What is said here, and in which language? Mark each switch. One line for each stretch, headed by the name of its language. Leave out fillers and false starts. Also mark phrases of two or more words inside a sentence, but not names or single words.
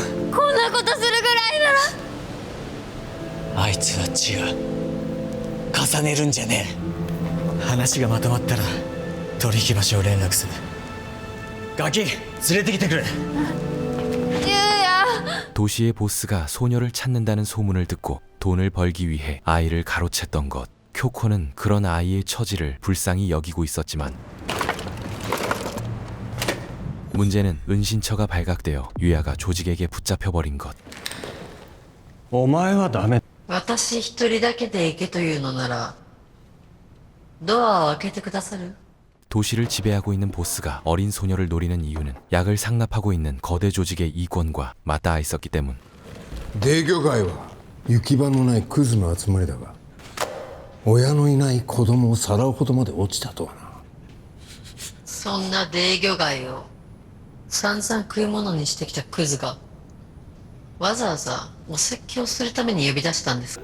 Japanese: こんなことするぐらいなら。あいつは違う。重ねるんじゃねえ。話がまとまったら取引場所を連絡する。ガキ連れてきてくれ。ゆうや。
Korean: 도시의 보스가 소녀를 찾는다는 소문을 듣고 돈을 벌기 위해 아이를 가로챘던 것. 쿄코는 그런 아이의 처지를 불쌍히 여기고 있었지만 문제는 은신처가 발각되어 유야가 조직에게 붙잡혀버린 것.
Japanese: お前はダメ。私一人だけで行けというのならドアを開けてくださる？
Korean: 도시를 지배하고 있는 보스가 어린 소녀를 노리는 이유는 약을 상납하고 있는 거대 조직의 이권과 맞닿아 있었기 때문.
Japanese: デ魚街は行き場のないクズの集まりだが親のいない子供をさらうほどまで落ちたとはな。そんなデ魚街を散々食い物にしてきたクズがわざわざお説教するために呼び出したんです。